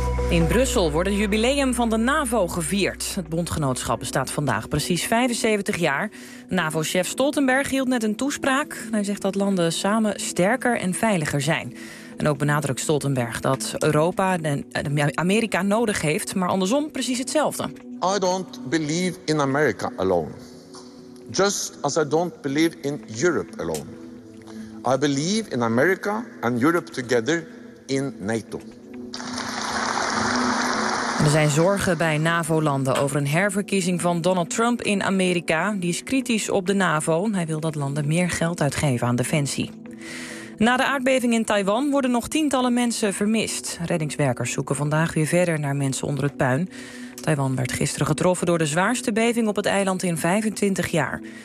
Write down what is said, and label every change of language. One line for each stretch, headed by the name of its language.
Dutch: In Brussel wordt het jubileum van de NAVO gevierd. Het bondgenootschap bestaat vandaag precies 75 jaar. NAVO-chef Stoltenberg hield net een toespraak. Hij zegt dat landen samen sterker en veiliger zijn. En ook benadrukt Stoltenberg dat Europa en Amerika nodig heeft, maar andersom precies hetzelfde.
English: I don't believe in America alone. Just as I don't believe in Europe alone. I believe in America and Europe together in NATO.
Dutch: Er zijn zorgen bij NAVO-landen over een herverkiezing van Donald Trump in Amerika. Die is kritisch op de NAVO. Hij wil dat landen meer geld uitgeven aan defensie. Na de aardbeving in Taiwan worden nog tientallen mensen vermist. Reddingswerkers zoeken vandaag weer verder naar mensen onder het puin. Taiwan werd gisteren getroffen door de zwaarste beving op het eiland in 25 jaar.